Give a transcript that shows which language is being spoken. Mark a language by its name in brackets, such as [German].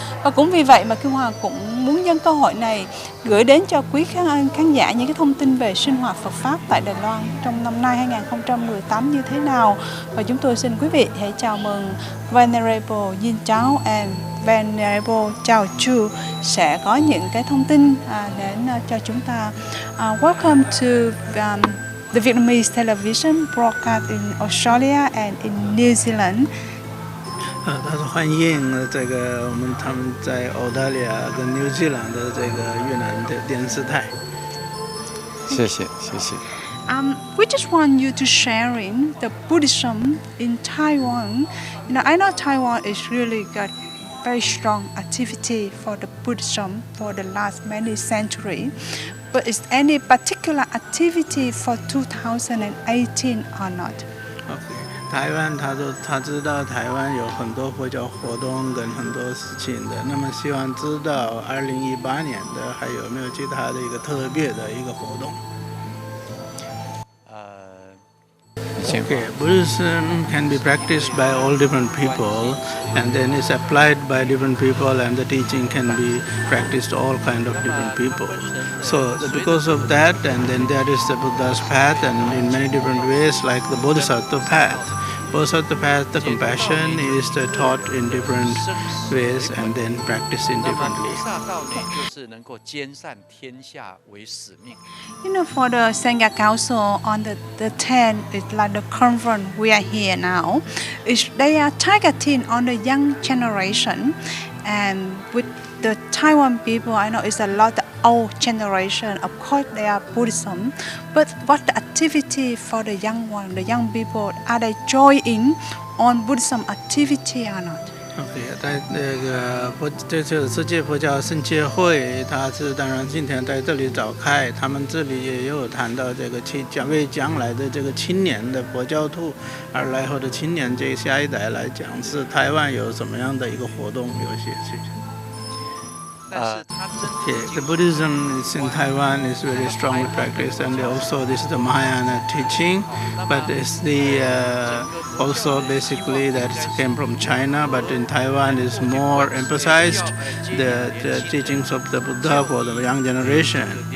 [Vietnamese] Và cũng vì vậy mà Kim Hoàng cũng muốn nhân cơ hội này gửi đến cho quý khán giả những cái thông tin về sinh hoạt Phật Pháp tại Đài Loan trong năm nay 2018 như thế nào. Và chúng tôi xin quý vị hãy chào mừng Venerable Yin Chao and Venerable Chao Chu sẽ có những cái thông tin đến cho chúng ta. [English] Welcome to the Vietnamese television broadcast in Australia and in New Zealand. [Chinese] 他说欢迎这个他们在澳大利亚跟纽西兰的这个越南的电视台。谢谢谢谢。 [English] We just want you to sharing the Buddhism in Taiwan. I know Taiwan is really got very strong activity for the Buddhism for the last many centuries. But is any particular activity for 2018 or not? [Chinese] OK， 台湾他知道台湾有很多佛教活动跟很多事情的，那么希望知道2018年的还有没有其他的一个特别的一个活动。 [English] Okay, Buddhism can be practiced by all different people, and then it's applied by different people, and the teaching can be practiced all kind of different people. So because of that, and then there is the Buddha's path, and in many different ways, like the Bodhisattva path. Bodhisattva path, the compassion is taught in different ways and then practiced in differently. For the Sangha Council on the 10th, it's like the conference we are here now. They are targeting on the young generation, and with the Taiwan people, I know it's a lot of old generation. Of course, they are Buddhism, but what the activity for the young one, the young people, are they joining on Buddhism activity or not? [Chinese] OK， 在这次世界佛教圣界会，它是当然今天在这里召开，他们这里也有谈到这个为将来的这个青年的佛教徒而来后的青年这下一代来讲，是台湾有什么样的一个活动，有些事情。 [English] The Buddhism is in Taiwan is very strongly practiced, and also this is the Mahayana teaching, but it's the also basically that came from China, but in Taiwan is more emphasized the teachings of the Buddha for the young generation.